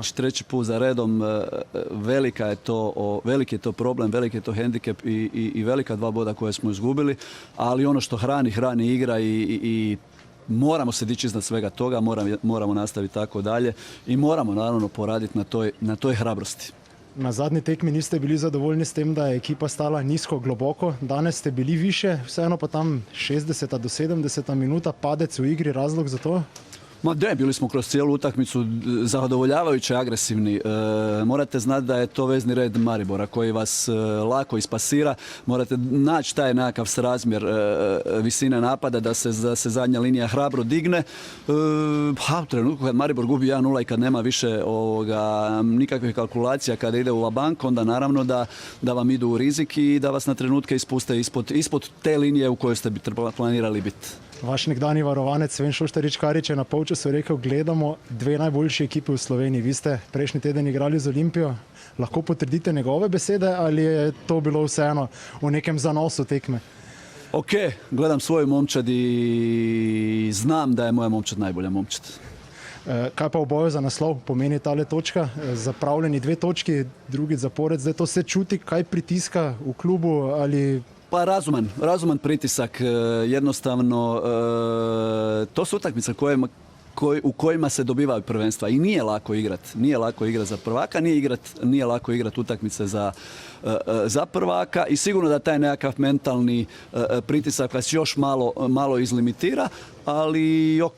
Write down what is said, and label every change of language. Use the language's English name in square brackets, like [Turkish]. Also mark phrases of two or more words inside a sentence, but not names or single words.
[Croatian] Treći put za redom, veliki je to problem, veliki je to hendikep i velika 2 boda koje smo izgubili, ali ono što hrani igra i moramo se dići iznad svega toga, moramo nastaviti tako dalje i moramo naravno poraditi na toj hrabrosti. [Slovenian] Na zadnji tekmi niste bili zadovoljni s tem, da je ekipa stala nizko, globoko. Danes ste bili više, vseeno pa tam 60. do 70. minuta, padec v igri, razlog za to? [Croatian] Bili smo kroz cijelu utakmicu zadovoljavajuće agresivni. Morate znati da je to vezni red Maribora koji vas lako ispasira. Morate naći taj nekakav srazmjer visine napada da se zadnja linija hrabro digne. U trenutku kad Maribor gubi 1-0 i kad nema više nikakvih kalkulacija, kada ide u vabank, onda naravno da vam idu u rizik i da vas na trenutke ispuste ispod te linije u kojoj ste planirali biti. [Slovenian] Vaš nekdani varovanec Sven Šoštarič-Karič je na polčasu rekel, gledamo 2 najboljši ekipi v Sloveniji. Vi ste prejšnji teden igrali z Olimpijo. Lahko potrdite njegove besede ali je to bilo vseeno v nekem zanosu tekme? [Croatian] Ok, gledam svoju momčad i znam da je moja momčad najbolja momčad. [Slovenian] Kaj pa v boju za naslov pomeni tale točka? Zapravljeni 2 točki, drugič zapored. Zdaj to se čuti, kaj pritiska v klubu ali... [Croatian] Pa razuman pritisak, jednostavno to su utakmice u kojima se dobivaju prvenstva i nije lako igrati za prvaka, nije lako igrati utakmice za prvaka i sigurno da taj nekakav mentalni pritisak vas još malo izlimitira, ali ok.